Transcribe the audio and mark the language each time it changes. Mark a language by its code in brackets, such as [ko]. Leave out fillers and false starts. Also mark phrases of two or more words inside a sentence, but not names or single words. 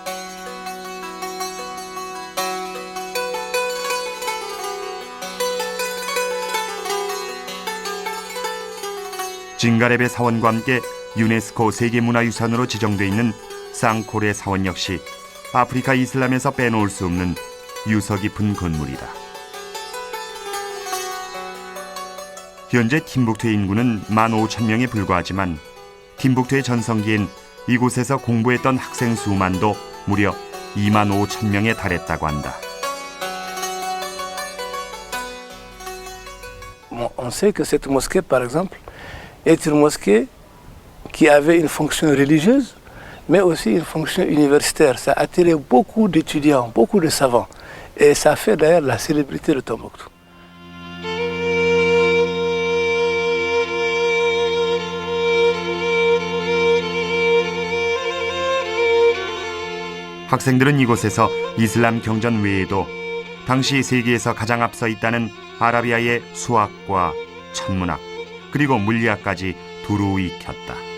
[ko] 징가레베 사원과 함께 유네스코 세계문화유산으로 지정돼 있는 쌍코레 사원 역시 아프리카 이슬람에서 빼놓을 수 없는 유서 깊은 건물이다. 현재 팀북투의 인구는 15,000명에 불과하지만 팀북투의 전성기엔 이곳에서 공부했던 학생 수만도 무려 25,000명에 달했다고 한다. [fr] On sait que cette mosquée, par exemple, est une mosquée qui avait une fonction religieuse, mais aussi une fonction universitaire. Ça a attiré beaucoup d'étudiants, beaucoup de savants. Et ça fait d'ailleurs la célébrité de Tombouctou. [ko] 학생들은 이곳에서 이슬람 경전 외에도 당시 세계에서 가장 앞서 있다는 아라비아의 수학과 천문학 그리고 물리학까지 두루 익혔다.